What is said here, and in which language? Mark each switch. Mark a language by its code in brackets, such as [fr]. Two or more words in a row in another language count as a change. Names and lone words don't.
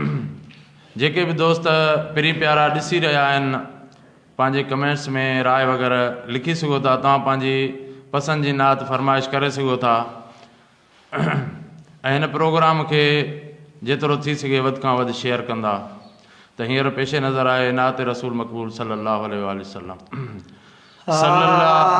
[sd] جيڪي به دوست پري پيارا ڏسي رهيا آهن، پنهنجي ڪمينٽس ۾ راءِ وغيره لکي سگهو ٿا. توهان پنهنجي پسند جي نعت فرمائش ڪري سگهو ٿا. ۽ هن پروگرام کي جيترو ٿي سگهي وڌ کان وڌ شيئر ڪندا. ته هينئر پيش نظر آهي نعت رسول مقبول [ar] صلي الله عليه وآله وسلم. [sd] آه. [ar] صلي الله